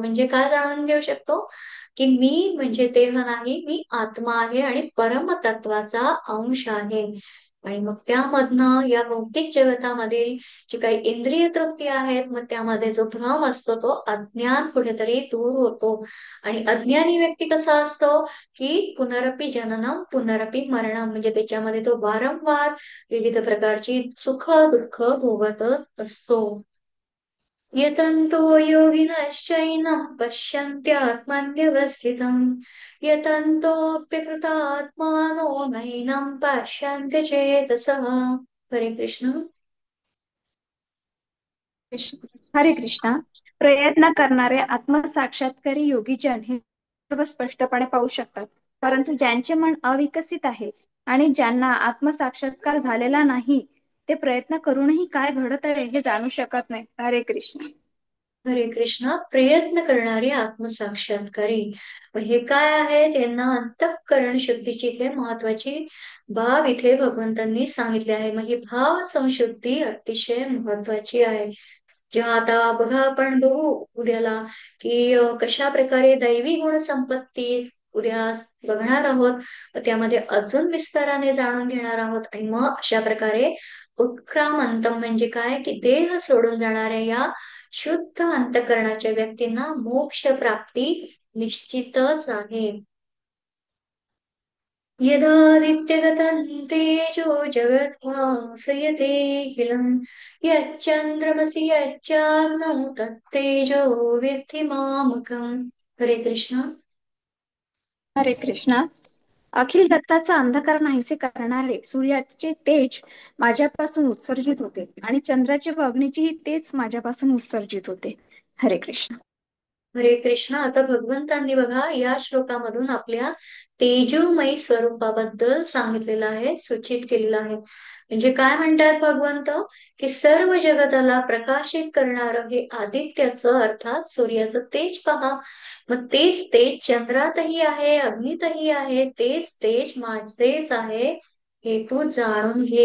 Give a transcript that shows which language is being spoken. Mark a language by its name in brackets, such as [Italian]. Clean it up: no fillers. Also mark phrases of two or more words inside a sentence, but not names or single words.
[Marathi] म्हणजे काय जाणून घेऊ शकतो? की मी म्हणजे देह नाही, मी आत्मा आहे आणि परमतत्वाचा अंश आहे. आणि मग त्यामधनं या भौतिक जगतामध्ये जी काही इंद्रिय तृप्ती आहेत, मग त्यामध्ये जो भ्रम असतो तो अज्ञान कुठेतरी दूर होतो. आणि अज्ञानी व्यक्ती कसा असतो की [Sanskrit] पुनरपि जननम पुनरपि मरणम, [Marathi] म्हणजे त्याच्यामध्ये तो वारंवार विविध प्रकारची सुख दुःख भोगत असतो. [Sanskrit] यतन्तो योगिनश्चैनं पश्यन्त्यात्मन्यवस्थितं यतन्तोऽप्यकृतात्मानो नैनं पश्यन्ति चेतसः. [Marathi] हरे कृष्ण. हरे कृष्णा. प्रयत्न करणारे आत्मसाक्षात्कारी योगीजन हे सर्व स्पष्टपणे पाहू शकतात. परंतु ज्यांचे मन अविकसित आहे आणि ज्यांना आत्मसाक्षात्कार झालेला नाही, ते प्रयत्न करूनही काय घडत आहे हे जाणू शकत नाही. हरे कृष्ण. हरे कृष्णा. प्रयत्न करणारे आत्मसाक्षात्कारी, मग हे काय आहे? त्यांना अंतःकरण शुद्धीची इथे महत्वाची बाब इथे भगवंतांनी सांगितले आहे. मग ही भाव संशुद्धी अतिशय महत्वाची आहे. जेव्हा आता बघा आपण बघू उद्याला की कशा प्रकारे दैवी गुण संपत्ती उद्या बघणार आहोत. त्यामध्ये अजून विस्ताराने जाणून घेणार आहोत. आणि मग अशा प्रकारे उत्क्रामंतम म्हणजे काय की देह सोडून जाणाऱ्या या शुद्ध अंतःकरणाच्या व्यक्तींना मोक्ष प्राप्ती निश्चितच आहे. [Sanskrit] यदादित्यगतं तेजो जगद्भासयतेऽखिलम् यच्चन्द्रमसि यच्चाग्नौ तत्तेजो विद्धि मामकम्. [Marathi] हरे कृष्ण. हरे कृष्णा. अखिल जगताचा अंधकार नाहीसे करणारे सूर्याचे तेज माझ्यापासून उत्सर्जित होते आणि चंद्राचे व अग्नीचेही तेज माझ्यापासून उत्सर्जित होते. हरे कृष्ण. हरे कृष्ण. आता भगवंतांनी बघा या श्लोकामधून आपल्या तेजोमयी स्वरूपाबद्दल सांगितलेलं आहे, सूचित केलेलं आहे. म्हणजे काय म्हणतात भगवंत की सर्व जगताला प्रकाशित करणारं हे आदित्याचं अर्थात सूर्याचं तेज पहा. मग तेच तेज चंद्रातही आहे, अग्नीतही आहे, तेच तेज माझेच आहे हे तू जाणून घे.